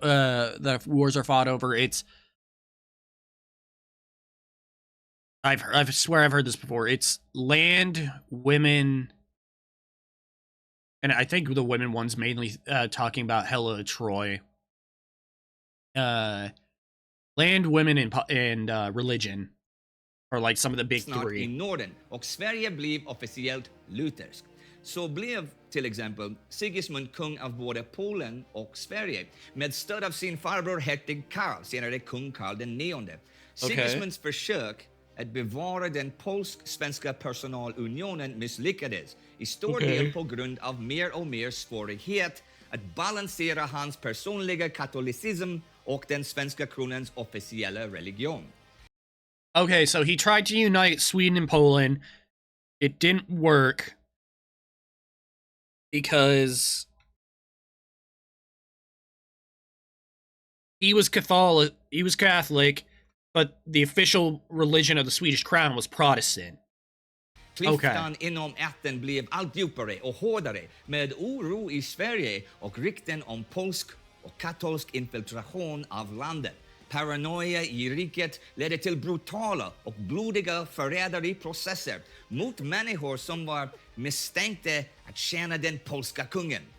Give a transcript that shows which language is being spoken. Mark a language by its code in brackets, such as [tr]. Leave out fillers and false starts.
[en] That wars are fought over. It's I swear I've heard this before. It's land, women, and I think the women one's mainly talking about Hela Troy. Land, women, and religion are like some of the big three. [sv] I Norden och Sverige blev officiellt lutherskt. Så blev till exempel Sigismund kung av både Polen och Sverige med stöd av sin farbror hertig Karl, senare kung Karl den nionde. Sigismunds försök att bevara den polsk-svenska personalunionen misslyckades i stor del på grund av mer och mer svårighet att balansera hans personliga katolicism och den svenska kronans officiella religion. [en] Okay, so he tried to unite Sweden and Poland. It didn't work because he was Catholic, but the official religion of the Swedish crown was Protestant. [sv] Klyftan inom ätten blev allt djupare och hårdare med oro i Sverige och rykten om polsk och katolsk infiltration av landet. Paranoia i riket ledde till brutala och blodiga förräderiprocesser mot människor som var misstänkta att tjäna den polska kungen.